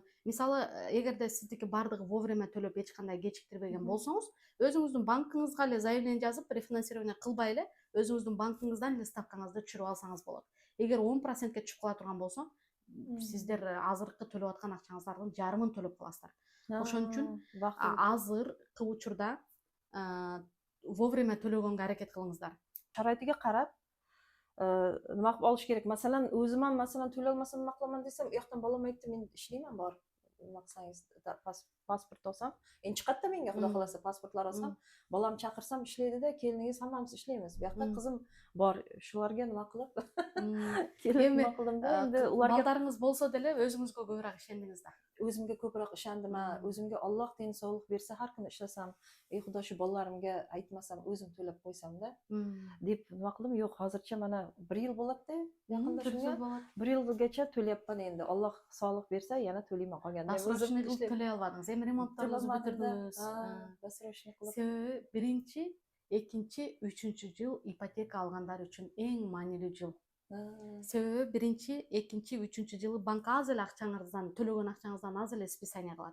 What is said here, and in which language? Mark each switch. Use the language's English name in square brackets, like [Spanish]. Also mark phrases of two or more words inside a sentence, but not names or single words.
[Kyrgyz] Мисалы, эгерде сиздики баардыгы вовремя төлөп эч кандай кечиктирбеген болсоңуз, өзүңүздүн банкыңызга эле заявление жазып, рефинансирование кылбай эле өзүңүздүн банкыңыздан эле ставкаңызды түшүрүп алсаңыз болот. Эгер 10%ке түшүп кала турган болсо, сиздер азыркы төлөп аткан акчаңыздардын жарымын төлөп каласыздар. Ошон үчүн азыркы учурда вовремя төлөгөнгө аракет кылыңыздар. Шарайтыга карап [Uzbek] нima qilib olish kerak? Masalan, o'zim ham masalan to'lay olmasam nima qilaman desam, u yoqdan bolam aytdi, men ishlayman borib. Nima qilsangiz, pasport olsam, endi chiqadida menga xudo xolasa pasportlar olsam, bolam chaqirsam ishlaydi-da, keliningiz hammamiz ishlaymiz. Bu yoqda qizim bor, shularga nima qilib kelib nima qildim-da, endi ularga [Kyrgyz] балдарыңыз болсо деле өзүңүзгө көбүрөөк ишендиңиз да. [Uzbek] o'zimga ko'proq ishondim. O'zimga Alloh tinchlik bersa, har kuni ishlasam, ey xudo shu bolalarimga aytmasam, o'zim to'lab qo'ysam-da deb nima qildim. Yo'q, hozircha mana 1 yil bo'ladi-da, yaqinda shunga 1 yilgacha to'layapman endi. Alloh sog'lik bersa, yana to'layman qolganda. [Kyrgyz] Досрочный кылып төлөй албадыңыз. Эми ремонтторуңузду бүтүрдүңүз. Досрочный кылып. Себеби биринчи, экинчи, үчүнчү жыл ипотека алгандар үчүн эң маанилүү жыл. Себеби биринчи, экинчи, үчүнчү жылы банк аз эле акчаңыздан, төлөгөн акчаңыздан аз эле списание кылат.